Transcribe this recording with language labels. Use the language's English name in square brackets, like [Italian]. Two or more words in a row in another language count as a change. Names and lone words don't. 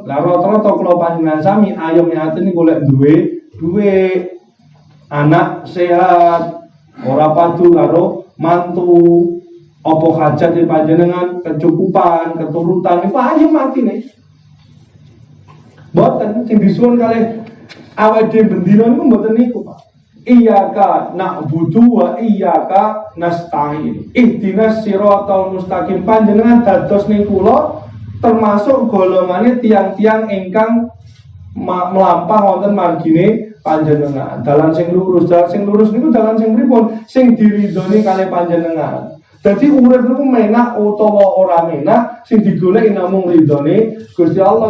[Javanese] Lah rata-rata kula panjenengan sami ayeme ati niku golek duwe anak sehat, ora padu karo mantu, apa hajat panjenengan, kecukupan, keturutan iku ayem atine. Mboten sing disuwun kalih awake dhewe bendina niku mboten niku, Pak. [Arabic] إياك نعبد وإياك نستعين. اهدنا الصراط المستقيم. [Javanese] Panjenengan dados ning kula termasuk golongane tiang-tiang ingkang melampah wonten margine panjenengan. Dalan sing lurus niku dalan sing pripun? Sing diridhoni kalih panjenengan. Dadi urip niku menak utawa ora menak, sing digoleki namung ridhone Gusti Allah.